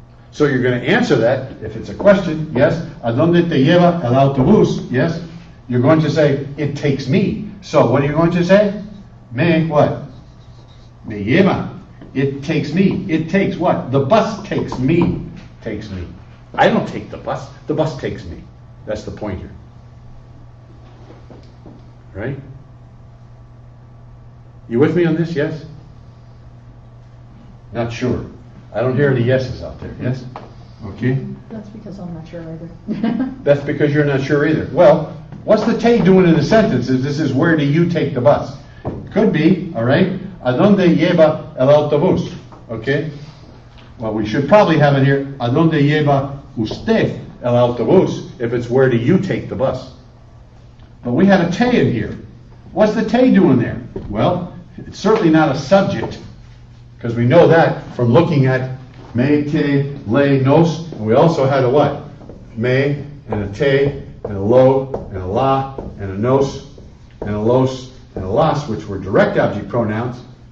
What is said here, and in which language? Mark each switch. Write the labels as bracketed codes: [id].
[en] So you're going to answer that, if it's a question, yes. [es] ¿A dónde te lleva el autobús? [en] Yes. You're going to say, it takes me. So what are you going to say? Me what? Me lleva. It takes me. It takes what? The bus takes me. I don't take the bus takes me. That's the point here. Right? You with me on this, yes? Not sure. I don't hear any yeses out there, yes? Okay. That's because I'm not sure either. That's because you're not sure either. Well, what's the te doing in the sentence? This is where do you take the bus? Could be, all right, [es] ¿a dónde lleva el autobús? [en] Okay? Well, we should probably have it here, [es] ¿a dónde lleva usted el autobús? [en] If it's where do you take the bus? But we have a te in here. What's the te doing there? Well, it's certainly not a subject, because we know that from looking at me, te, le, nos, and we also had a what? Me, and a te, and a lo, and a la, and a nos, and a los, and a las, which were direct object pronouns.